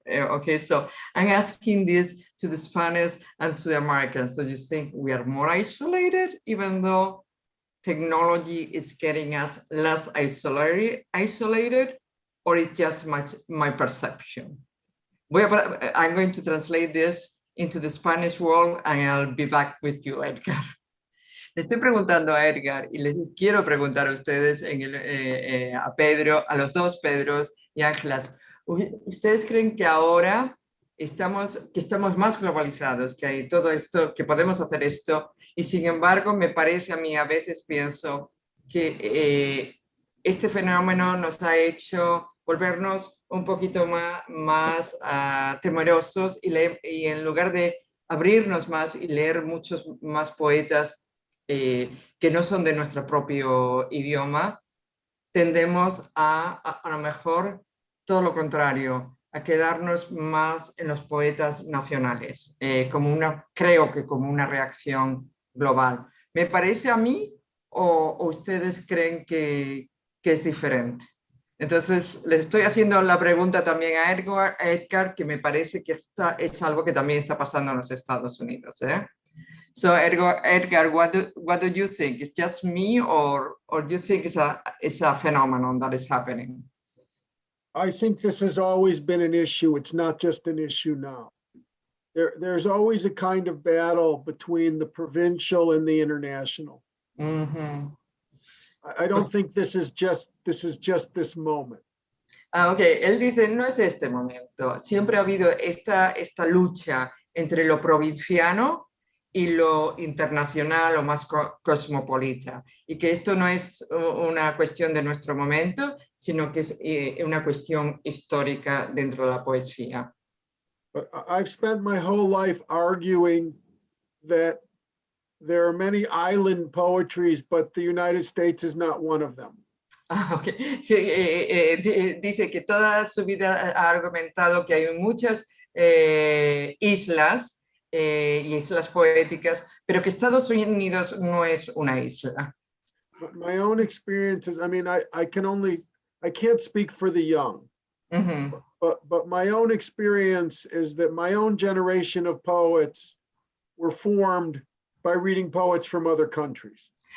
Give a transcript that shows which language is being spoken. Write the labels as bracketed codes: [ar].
[en] Okay, so I'm asking this to the Spanish and to the Americans. Do you think we are more isolated, even though technology is getting us less isolated, or it's just my perception? I'm going to translate this into the Spanish world, and I'll be back with you, Edgar. [es] Le estoy preguntando a Edgar y les quiero preguntar a ustedes, a Pedro, a los dos Pedros y Ángelas. ¿Ustedes creen que ahora estamos más globalizados, que hay todo esto, que podemos hacer esto? Y sin embargo, me parece a mí, a veces pienso que este fenómeno nos ha hecho volvernos un poquito más temerosos y en lugar de abrirnos más y leer muchos más poetas que no son de nuestro propio idioma, tendemos a lo mejor todo lo contrario, a quedarnos más en los poetas nacionales, creo que como una reacción global. ¿Me parece a mí o ustedes creen que es diferente? Entonces, les estoy haciendo la pregunta también a Edgar, que me parece que es algo que también está pasando en los Estados Unidos, ¿eh? [en] So Edgar, what do you think? It's just me, or do you think it's a phenomenon that is happening? I think this has always been an issue. It's not just an issue now. There's always a kind of battle between the provincial and the international. Mm-hmm. I don't think this is just this moment. [es] Okay, él dice, no es este momento. Siempre ha habido esta lucha entre lo provinciano y lo internacional o más cosmopolita, y que esto no es una cuestión de nuestro momento, sino que es una cuestión histórica dentro de la poesía. [en] But I've spent my whole life arguing that there are many island poetries, but the United States is not one of them. Okay. [es] Sí, dice que toda su vida ha argumentado que hay muchas islas, y islas poéticas, pero que Estados Unidos no es una isla. [en] My own experiences, I mean, I can't speak for the young, Ujú. but my own experience is that my own generation of poets were formed by reading poets from other countries.